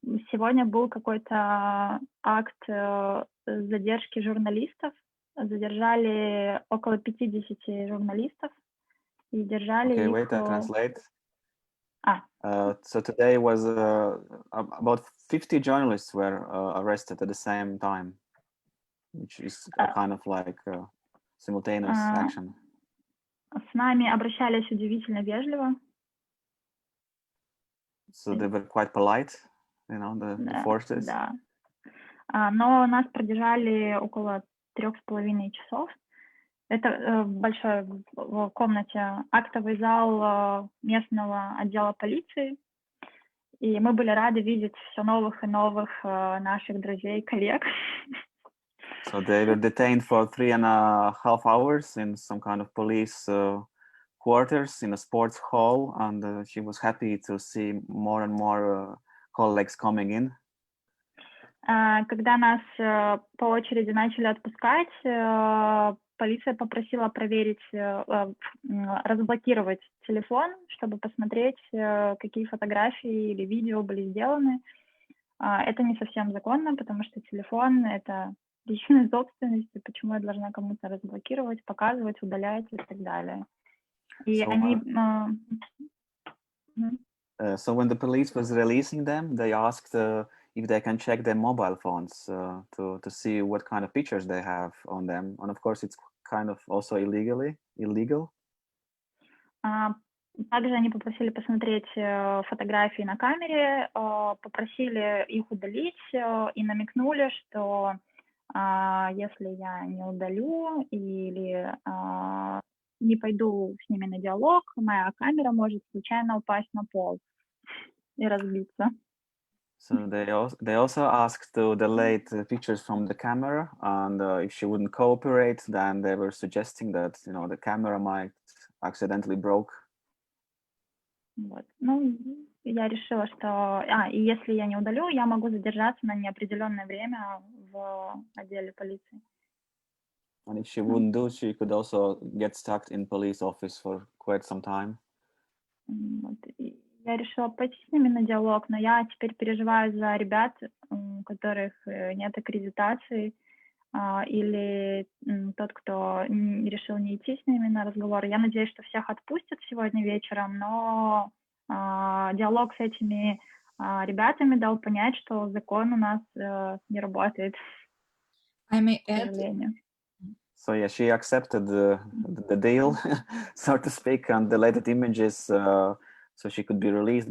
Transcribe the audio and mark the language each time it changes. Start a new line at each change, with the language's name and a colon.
Russian: Сегодня был какой-то акт задержки журналистов. Задержали около 50 журналистов и держали их...
English: Wait, I translate. So today was about 50 journalists were arrested at the same time, which is a kind of like simultaneous action.
Russian: С нами обращались удивительно вежливо.
English: So they were quite polite, you know, the forces.
Russian: Да. Но нас продержали около 3,5 часов. Это большой в комнате актовый зал местного отдела полиции. И мы были рады видеть все новых и новых наших друзей, коллег.
English: So they were detained for 3.5 hours in some kind of police quarters in a sports hall, and she was happy to see more and more colleagues coming in.
Russian: Когда нас по очереди начали отпускать, полиция попросила проверить, разблокировать телефон, чтобы посмотреть, какие фотографии или видео были сделаны. Это не совсем законно, потому что телефон — это личная собственность, и почему я должна кому-то разблокировать, показывать, удалять и так далее. И они...
English: So when the police was releasing them, they asked if they can check their mobile phones to see what kind of pictures they have on them. And of course, it's kind of also illegal.
Russian: Также они попросили посмотреть фотографии на камере, попросили их удалить и намекнули, что если я не удалю или не пойду с ними на диалог, моя камера может случайно упасть на пол и разбиться.
English: So they also asked to delete the pictures from the camera, and if she wouldn't cooperate, then they were suggesting that, you know, the camera might accidentally broke.
Russian: Вот. Ну, я решила, что и если я не удалю, я могу задержаться на неопределенное время в отделе полиции.
English: And if she wouldn't do, she could also get stuck in police office for quite some time.
Russian: Вот. Я решила пойти с ними на диалог, но я теперь переживаю за ребят, у которых нет аккредитации, или тот, кто решил не идти с ними на разговор. Я надеюсь, что всех отпустят сегодня вечером, но диалог с этими ребятами дал понять, что закон у нас не работает.
English: I may
Russian: к сожалению.
English: So yeah, she accepted the deal, so to speak, and deleted images so she could be released.